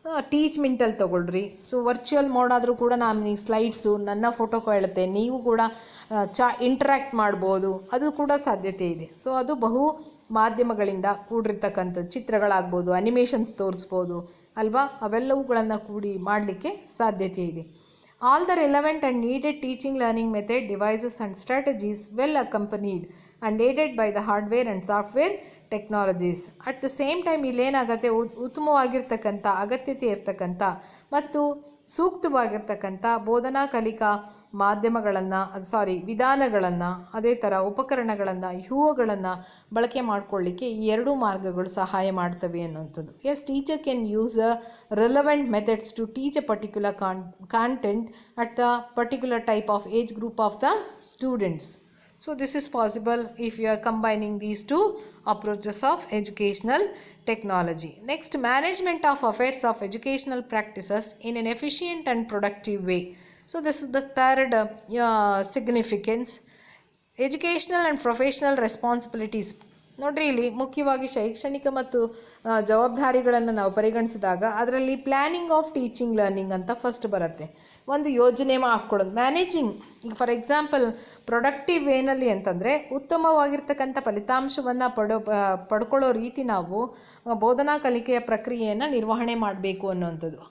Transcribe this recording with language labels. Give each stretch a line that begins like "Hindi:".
Kannada: Teach ಮಿಂಟಲ್ಲಿ ತೊಗೊಳ್ರಿ. So virtual mode ಆದರೂ ಕೂಡ ನಾನು ಈ ಸ್ಲೈಡ್ಸು ನನ್ನ ಫೋಟೋ ಕೇಳುತ್ತೆ, ನೀವು ಕೂಡ ಇಂಟ್ರ್ಯಾಕ್ಟ್ ಮಾಡ್ಬೋದು, ಅದು ಕೂಡ ಸಾಧ್ಯತೆ ಇದೆ. ಸೊ ಅದು ಬಹು ಮಾಧ್ಯಮಗಳಿಂದ ಕೂಡಿರ್ತಕ್ಕಂಥದ್ದು. ಚಿತ್ರಗಳಾಗ್ಬೋದು, ಅನಿಮೇಷನ್ಸ್ ತೋರಿಸ್ಬೋದು ಅಲ್ವಾ, ಅವೆಲ್ಲವುಗಳನ್ನು ಕೂಡಿ ಮಾಡಲಿಕ್ಕೆ ಸಾಧ್ಯತೆ ಇದೆ.
English: All the relevant and needed teaching learning method, devices and strategies well accompanied and aided by the hardware and software technologies. At the same time
Kannada: ಇಲ್ಲೇನಾಗುತ್ತೆ, ಉತ್ತಮವಾಗಿರ್ತಕ್ಕಂಥ, ಅಗತ್ಯತೆ ಇರ್ತಕ್ಕಂಥ ಮತ್ತು ಸೂಕ್ತವಾಗಿರ್ತಕ್ಕಂಥ ಬೋಧನಾ ಕಲಿಕಾ ಮಾಧ್ಯಮಗಳನ್ನು ವಿಧಾನಗಳನ್ನು, ಅದೇ ಥರ ಉಪಕರಣಗಳನ್ನು, ಇವುಗಳನ್ನು ಬಳಕೆ ಮಾಡಿಕೊಳ್ಳಿಕ್ಕೆ ಈ ಎರಡೂ ಮಾರ್ಗಗಳು ಸಹಾಯ ಮಾಡ್ತವೆ ಅನ್ನುವಂಥದ್ದು.
English: Yes, teacher can use relevant methods to teach a particular content at the particular type of age group of the students. So this is possible if you are combining these two approaches of educational technology. Next, management of affairs of educational practices in an efficient and productive way. So this is the third significance. Educational and professional responsibilities.
Kannada: ನೋಡ್ರಿ, ಇಲ್ಲಿ ಮುಖ್ಯವಾಗಿ ಶೈಕ್ಷಣಿಕ ಮತ್ತು ಜವಾಬ್ದಾರಿಗಳನ್ನು ನಾವು ಪರಿಗಣಿಸಿದಾಗ ಅದರಲ್ಲಿ planning of teaching learning ಅಂತ ಫಸ್ಟ್ ಬರುತ್ತೆ. ಒಂದು ಯೋಜನೆ ಹಾಕ್ಕೊಳ್ಳೋದು, ಮ್ಯಾನೇಜಿಂಗ್. ಈಗ
English: for example
Kannada: ಪ್ರೊಡಕ್ಟಿವ್ ವೇನಲ್ಲಿ ಅಂತಂದರೆ ಉತ್ತಮವಾಗಿರ್ತಕ್ಕಂಥ ಫಲಿತಾಂಶವನ್ನು ಪಡ್ಕೊಳ್ಳೋ ರೀತಿ ನಾವು ಬೋಧನಾ ಕಲಿಕೆಯ ಪ್ರಕ್ರಿಯೆಯನ್ನು ನಿರ್ವಹಣೆ ಮಾಡಬೇಕು ಅನ್ನುವಂಥದ್ದು.